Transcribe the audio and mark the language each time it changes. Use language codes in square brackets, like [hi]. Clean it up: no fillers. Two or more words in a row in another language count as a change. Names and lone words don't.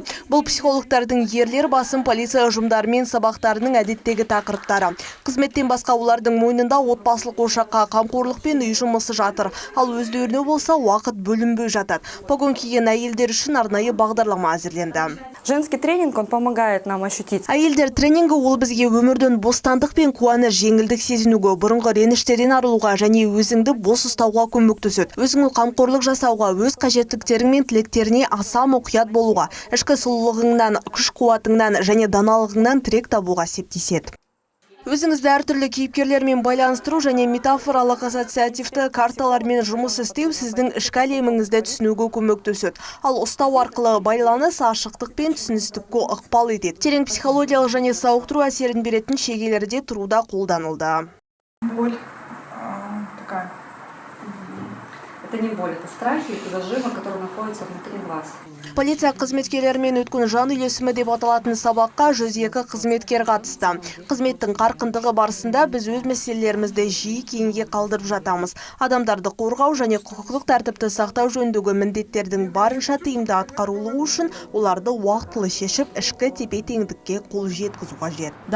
[kk] Бұл психологтардың ерлер басым полиция ұжымдары мен сабақтарының әдеттегі тақырыптары. Қызметтен басқа олардың мойнында отбасылық ошаққа қамқорлық пен үй жұмысы жатыр. Ал өздеріне болса уақыт бөлінбей жатады. Погон киген әйелдер үшін арнайы бағдарлама әзірленді. [ru] Женский тренинг, он помогает нам ощутить. [kk] Әйелдер тренингі ол бізге өмірден бостандық пен қуаныш, жеңілдік сезінуге, бұрынғы реніштерден арылуға және өзіңді бос ұстауға көмектеседі. Өзіңе қамқорлық жасауға, өз қажеттіліктерің мен тілектеріне аса мұқият болуға, ішкі сұлулығыңнан, күш-қуатыңнан және даналығыңнан тірек табуға септеседі. Өзіңізді әртүрлі кейіпкерлермен байланыстыру және метафоралық ассоциативті карталармен жұмыс істеу сіздің ішкі әлеміңізді түсінуге көмектеседі. Ал ұстау арқылы байланыс ашықтық пен түсіністікке ықпал етеді. Терең психологиялық және сауықтыру әсерін беретін шегелерде тұруда қолданылды. [ru] Боль такая. Это не боль, это страхи, это зажимы, которые находятся внутри глаз. [kk] Полиция қызметкерлерімен өткен жан үйлесімі деп аталатын сабаққа 102 қызметкер қатысты. Қызметтің қарқындығы барысында біз өз мәселелерімізді жиі кейінге қалдырып жатамыз. Адамдарды қорғау және құқықтық тәртіпті сақтау жөніндегі міндеттердің барынша тиімді атқарылуы үшін оларды уақытылы шешіп, ішкі тепе-теңдікке қол жеткізу қажет.